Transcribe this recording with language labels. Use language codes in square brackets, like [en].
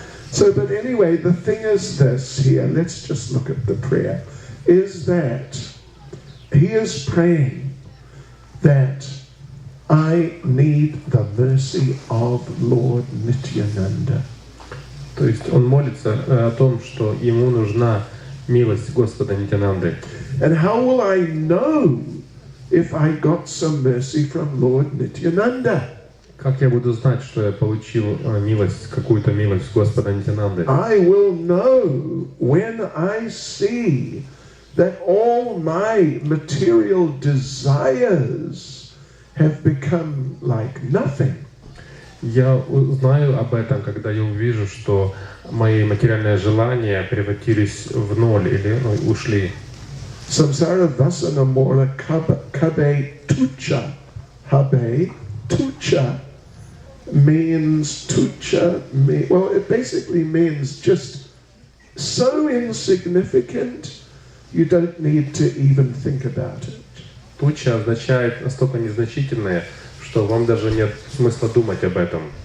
[en] So, but anyway, the thing is this here, let's just look at the prayer, is that he is praying that I need the mercy of Lord Nityananda. [ru] То есть он молится о том, что ему нужна милость Господа Нитянанды. [en] And how will I know if I got some mercy from Lord Nityananda? [ru] Как я буду знать, что я получил милость, какую-то милость Господа Нитянанды? [en] I will know when I see that all my material desires have become like nothing. [ru] Я узнаю об этом, когда я увижу, что мои материальные желания превратились в ноль или ушли. [bn] Samsara vasana mora kabe tucha. Habe tucha [en] means well, it basically means just so insignificant you don't need to even think about it. [ru] Туча означает настолько незначительное, что вам даже нет смысла думать об этом.